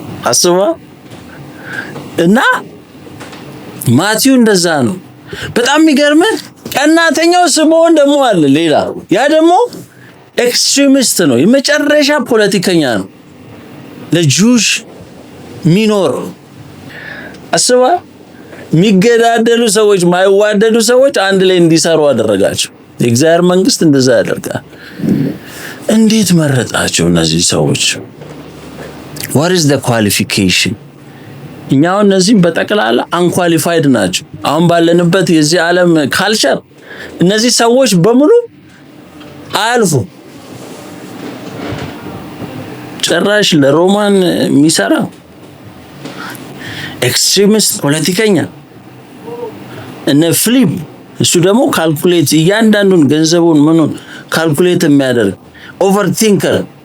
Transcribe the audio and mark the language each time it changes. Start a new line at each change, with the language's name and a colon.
Amharic: አስባ እና ማቲው እንደዛ ነው። በጣም የሚገርምህ ቀናተኛው ስምዖን ደግሞ አለ ሌላ። ያ ደግሞ ኤክስትሪሚስት ነው፣ የመጨረሻ ፖለቲከኛ ነው። ለጁሽ ሚኖር አስባ የሚገዳደሉ ሰዎች፣ ማይዋደዱ ሰዎች አንድ ላይ እንዲሰሩ አደረጋቸው። የእግዚአብሔር መንግስት እንደዛ ያደርጋል። እንዴት መረጣቸው እነዚህ ሰዎች?
English: what is the qualification?
Amharic: እኛው እነዚህ በጠቅላላ አንኳሊፋይድ ናቸው። አሁን ባለንበት የዚህ ዓለም ካልቸር እነዚህ ሰዎች በሙሉ አያልፉ። ጭራሽ ለሮማን የሚሰራ ኤክስትሪሚስት ፖለቲከኛ እነ ፊሊፕ፣ እሱ ደግሞ ካልኩሌት እያንዳንዱን ገንዘቡን ምኑን ካልኩሌት የሚያደርግ ኦቨርቲንከር።